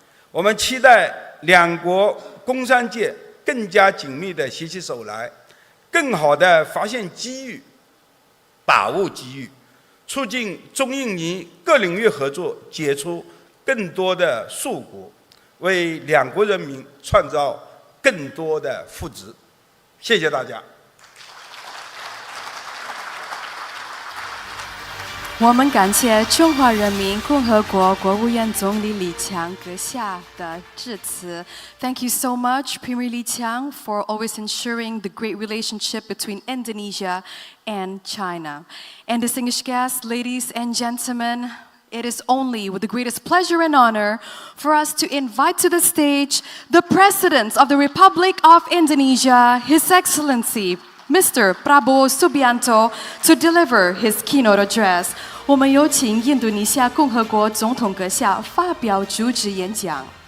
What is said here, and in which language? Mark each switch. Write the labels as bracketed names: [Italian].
[Chinese] 我们期待两国工商界更加紧密地携起手来，更好地发现机遇，把握机遇，促进中印尼各领域合作解除更多的束缚，为两国人民创造更多的福祉。谢谢大家。我们感谢中华人民共和国国务院总理李强阁下的致辞。 [English] Thank you so much, Premier Li Qiang, for always ensuring the great relationship between Indonesia and China. And distinguished guests, ladies and gentlemen, it is only with the greatest pleasure and honor for us to invite to the stage the President of the Republic of Indonesia, His Excellency Mr. Prabowo Subianto, to deliver his keynote address. [Chinese] 我们有请印度尼西亚共和国总统阁下发表主旨演讲。